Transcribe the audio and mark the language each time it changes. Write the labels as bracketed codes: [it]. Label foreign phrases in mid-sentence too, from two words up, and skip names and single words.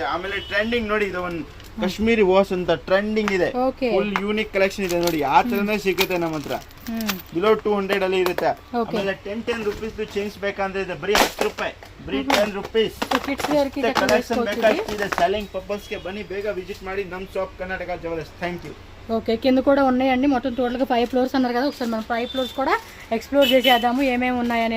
[kn] ಆಮೇಲೆ ಟ್ರೆಂಡಿಂಗ್ ನೋಡಿ, ಇದು ಒಂದು [en] Kashmiri wash [kn] ಅಂತ ಟ್ರೆಂಡಿಂಗ್ ಇದೆ. [en] full unique collection [kn] ಇದೆ ನೋಡಿ. ಆ ತರನೇ ಸಿಗುತ್ತೆ ನಮ್ಮ ಹತ್ರ. ಬಿಲೋ 200 ಅಲ್ಲಿ ಇರುತ್ತೆ. ಆಮೇಲೆ 10 ರೂಪೀಸ್ ಚೇಂಜ್ ಬೇಕಂದ್ರೆ ಇದೆ ಬರೀ 10 ರೂಪಾಯಿ, ಬರೀ 10 ರೂಪೀಸ್. ಕಲೆಕ್ಷನ್ ಬೇಕಾಗ್ತಿದೆ [en] selling purpose [kn] ಗೆ. ಬನ್ನಿ ಬೇಗ ವಿಸಿಟ್ ಮಾಡಿ ನಮ್ಮ ಶಾಪ್ కర్ణాటక జ్యువెలర్స్. [en] thank you. [te] ఓకే, కింద కూడా ఉన్నాయండి. మొత్తం టోటల్గా 5 ఫ్లోర్స్ అన్నారు కదా. ఒకసారి మనం 5 ఫ్లోర్స్ కూడా ఎక్స్ప్లోర్ చేసేద్దాము ఏమేమి ఉన్నాయనేది.